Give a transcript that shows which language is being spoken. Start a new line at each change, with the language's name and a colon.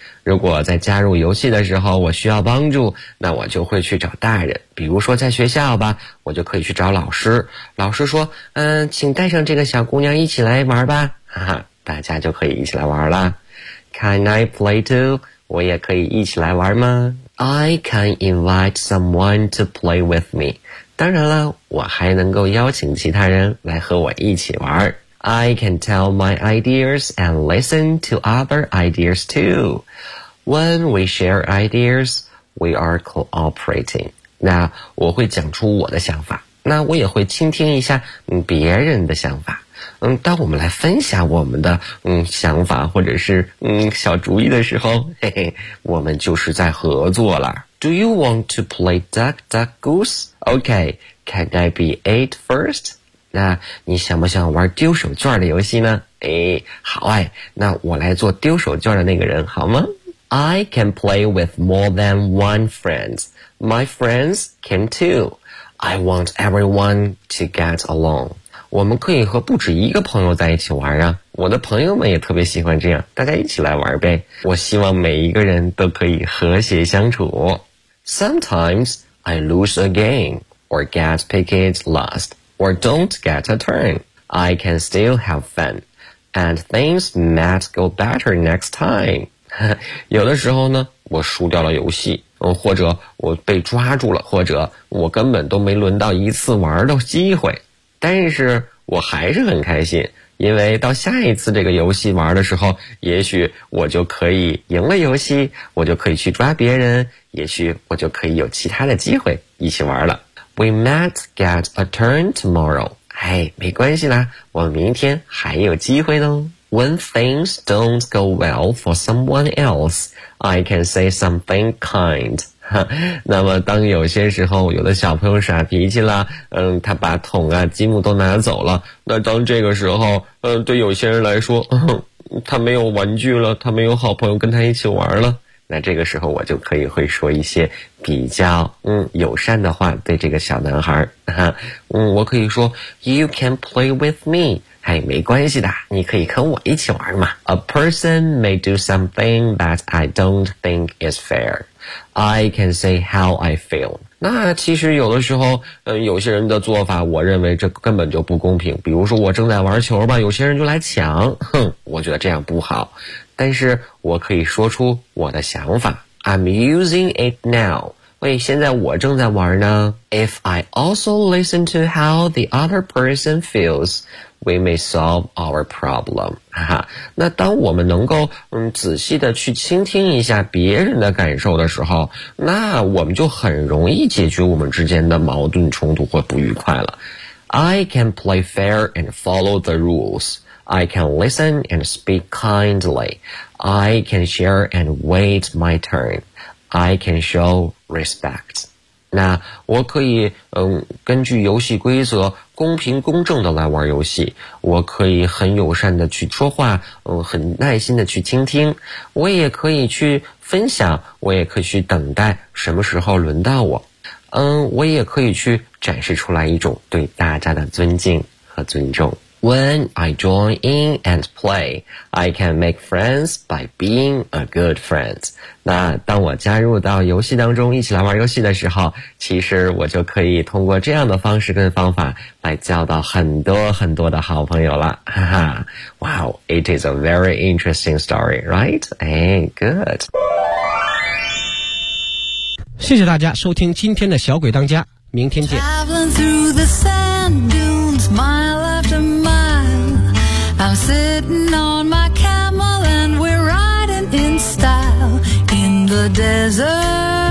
Chinese: 如果在加入游戏的时候我需要帮助，那我就会去找大人。比如说在学校吧，我就可以去找老师。老师说，请带上这个小姑娘一起来玩吧。哈哈，大家就可以一起来玩啦。
English: Can I play too?
Chinese: 我也可以一起来玩吗？
English: I can invite someone to play with me.
Chinese: 当然了，我还能够邀请其他人来和我一起玩。
English: I can tell my ideas and listen to other ideas too. When we share ideas, we are cooperating.
Chinese: 那我会讲出我的想法，那我也会倾听一下别人的想法。当我们来分享我们的想法或者是小主意的时候，嘿嘿，我们就是在合作了。
English: Do you want to play duck duck goose? Okay, can I be eight first?
Chinese: 那你想不想玩丢手绢的游戏呢？好哎，那我来做丢手绢的那个人好吗？
English: I can play with more than one friend. My friends can too. I want everyone to get along.
Chinese: 我们可以和不止一个朋友在一起玩啊，我的朋友们也特别喜欢这样，大家一起来玩呗。我希望每一个人都可以和谐相处。
English: Sometimes I lose a game, or get picked last, or don't get a turn. I can still have fun, and things might go better next time.
Chinese: 有的时候呢，我输掉了游戏，或者我被抓住了，或者我根本都没轮到一次玩的机会。但是我还是很开心，因为到下一次这个游戏玩的时候，也许我就可以赢了游戏，我就可以去抓别人，也许我就可以有其他的机会一起玩了。
English: We might get a turn tomorrow.
Chinese: 哎，没关系啦，我明天还有机会呢。
English: When things don't go well for someone else, I can say something kind.
Chinese: 那么当有些时候有的小朋友耍脾气了，他把桶啊积木都拿走了，那当这个时候对有些人来说，他没有玩具了，他没有好朋友跟他一起玩了，那这个时候我就可以会说一些比较友善的话对这个小男孩。我可以说
English: You can play with me.
Chinese: 哎，没关系的，你可以跟我一起玩嘛。
English: A person may do something that I don't think is fair. I can say how I feel.
Chinese: 那其实有的时候有些人的做法我认为这根本就不公平，比如说我正在玩球吧，有些人就来抢，哼，我觉得这样不好，但是我可以说出我的想法。
English: I'm using it now.
Chinese: 喂，现在我正在玩呢。
English: If I also listen to how the other person feels,We may solve our problem.
Chinese: 那当我们能够仔细的去倾听一下别人的感受的时候，那我们就很容易解决我们之间的矛盾冲突或不愉快了。
English: I can play fair and follow the rules. I can listen and speak kindly. I can share and wait my turn. I can show respect.
Chinese: 那我可以根据游戏规则公平公正的来玩游戏，我可以很友善的去说话，很耐心的去倾听，我也可以去分享，我也可以去等待什么时候轮到我，我也可以去展示出来一种对大家的尊敬和尊重。
English: When I join in and play, I can make friends by being a good friend.
Chinese: 那当我加入到游戏当中一起来玩游戏的时候，其实我就可以通过这样的方式跟方法来交到很多很多的好朋友了。
English: 哈哈。Wow, it is a very interesting story, right? Hey, good.
Chinese: 谢谢大家收听今天的小鬼当家，明天见。
English: Traveling through the sand dunes, mile after mile, I'm sitting on my camel and we're riding in style in the desert.